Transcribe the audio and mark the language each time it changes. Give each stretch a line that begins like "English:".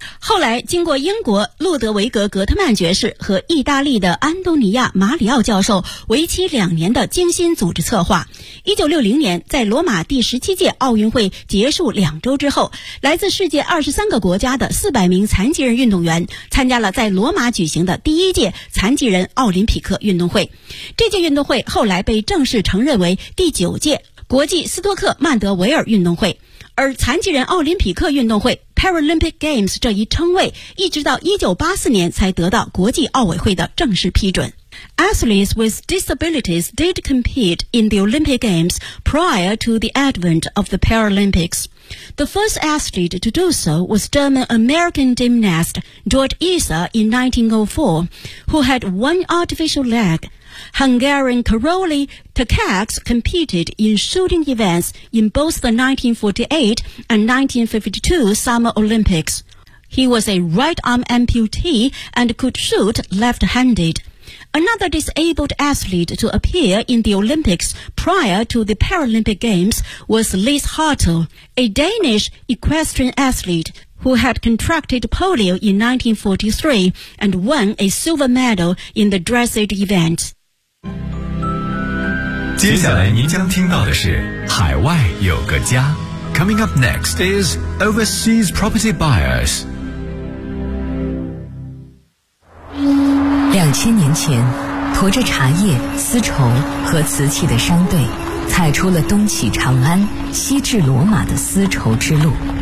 Chinese: 后来经过英国路德维格·格特曼爵士和意大利的安东尼亚·马里奥教授为期两年的精心组织策划，1960年在罗马第17届奥运会结束两周之后，来自世界23个国家的400名残疾人运动员参加了在罗马举行的第一届残疾人奥林匹克运动会。这届运动会后来被正式承认为第九届国际斯托克曼德维尔运动会，而残疾人奥林匹克运动会 Paralympic Games 这一称谓一直到1984年才得到国际奥委会的正式批准。
English: Athletes with disabilities did compete in the Olympic Games prior to the advent of the Paralympics. The first athlete to do so was German-American gymnast George Issa in 1904, who had one artificial leg. Hungarian Károly Takács competed in shooting events in both the 1948 and 1952 Summer Olympics. He was a right-arm amputee and could shoot left-handed. Another disabled athlete to appear in the Olympics prior to the Paralympic Games was Lise Hartel, a Danish equestrian athlete who had contracted polio in 1943 and won a silver medal in the dressage event.
Chinese: 接下来您将听到的是海外有个家。
English: Coming up next is Overseas Property Buyers。
Chinese: 2000年前，驮着茶叶、丝绸和瓷器的商队，踩出了东起长安、西至罗马的丝绸之路。